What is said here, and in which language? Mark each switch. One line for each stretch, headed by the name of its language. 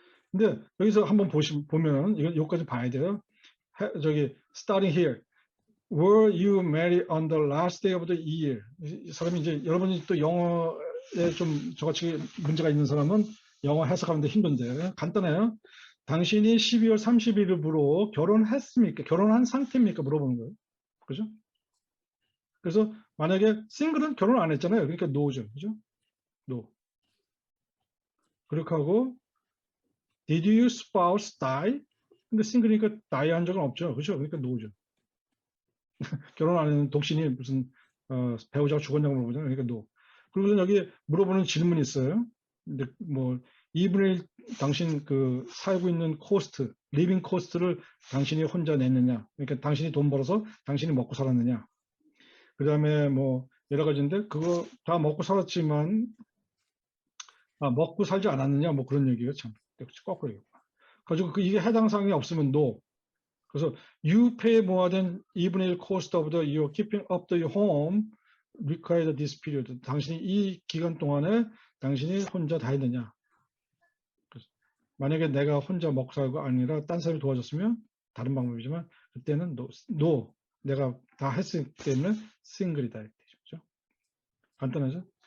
Korean: 근데 여기서 한번 보면 여기까지 봐야 돼요. 저기
English: starting here. Were you married on the last day of the year?
Korean: 이 사람이 이제 여러분이 또 영어에 좀 저같이 문제가 있는 사람은 영어 해석하는데 힘든데 간단해요. 당신이 12월 30일으로 결혼했습니까? 결혼한 상태입니까? 물어보는 거예요. 그죠? 그래서 만약에 싱글은 결혼 안 했잖아요. 그러니까 no죠. 그죠? no. 그렇게 하고
English: did your spouse die?
Korean: 근데 싱글이니까 die 한 적은 없죠. 그죠? 그러니까 no죠. 결혼 안 했는 독신이 무슨 배우자가 죽었냐고 물어보잖아요. 그러니까 no. 그리고 여기 물어보는 질문이 있어요. 근데 뭐 2분의 1 당신 그 살고 있는 코스트, 리빙 코스트를 당신이 혼자 냈느냐. 그러니까 당신이 돈 벌어서 당신이 먹고 살았느냐. 그 다음에 뭐 여러 가지인데 그거 다 먹고 살았지만 먹고 살지 않았느냐 뭐 그런 얘기가 참 거꾸로 얘기고. 가지고 이게 해당 사항이 없으면 no. 그래서
English: you pay more than
Korean: 2분의
English: 1 cost of the your keeping up the home required this period.
Korean: 당신이 이 기간 동안에 당신이 혼자 다 했느냐. 만약에 내가 혼자 먹고 살고 아니라 딴 사람이 도와줬으면 다른 방법이지만 그때는 no. 내가 다 했기 때문에 싱글이다. 그렇죠? 간단하죠?